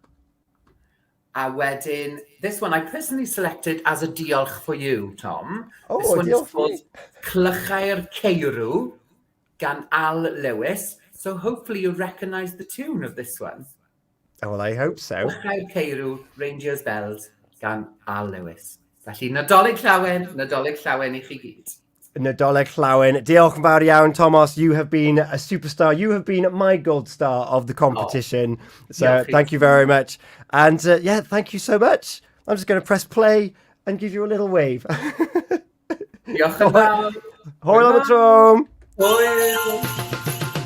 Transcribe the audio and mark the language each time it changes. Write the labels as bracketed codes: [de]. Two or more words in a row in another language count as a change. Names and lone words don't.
[cy] A wedyn, [en] this one I personally selected as a diolch for you, Tom. Oh, this one diolch is called Clychau'r Ceirw, gan Al Lewis. So hopefully you recognise the tune of this one. Oh, well, I hope so. Clychau'r Ceirw, Rangers Bells, gan Al Lewis. [cy] Felly, Nadolig Llawen I chi gyd. Nadolig Llawen. Diolch yn fawr iawn, Tomos. [en] You have been a superstar. You have been my gold star of the competition. So thank you very much. And thank you so much. I'm just going to press play and give you a little wave. [cy] Diolch yn fawr. Hwyl am y tro. Hwyl.